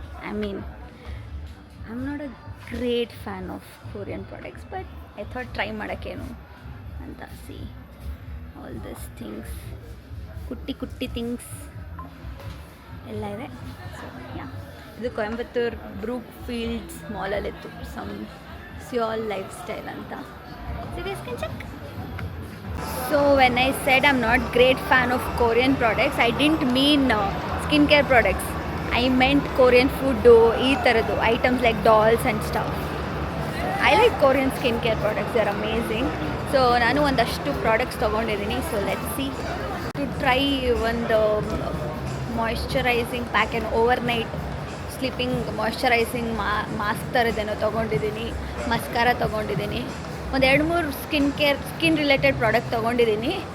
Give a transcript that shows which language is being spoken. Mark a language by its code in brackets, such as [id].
[en] I mean I am not a great fan of Korean products, but I thought [kn] try ಮಾಡೋಕ್ಕೇನು ಅಂತ. [en] see all this things, ಕುಟ್ಟಿ ಕುಟ್ಟಿ things [kn] ಎಲ್ಲ ಇದೆ. So yeah, ಇದು Coimbatore Brooke fields ಮಾಲಲ್ಲಿತ್ತು, some Seoul life style ಅಂತ. [en] So you guys can check. So when I said I'm not great fan of Korean products, I didn't mean skincare products. I meant Korean food, [kn] ಈ ಥರದ್ದು [en] Items like dolls and stuff. I like Korean skin care products, they are amazing. [kn] So ನಾನು ಒಂದಷ್ಟು products ತೊಗೊಂಡಿದ್ದೀನಿ. So let's see to try ಒಂದು moisturising pack and over night sleeping moisturising mask ಥರದ್ದೇನೋ ತೊಗೊಂಡಿದ್ದೀನಿ, mascara ತೊಗೊಂಡಿದ್ದೀನಿ, ಒಂದು 2-3 skin related product ತೊಗೊಂಡಿದ್ದೀನಿ.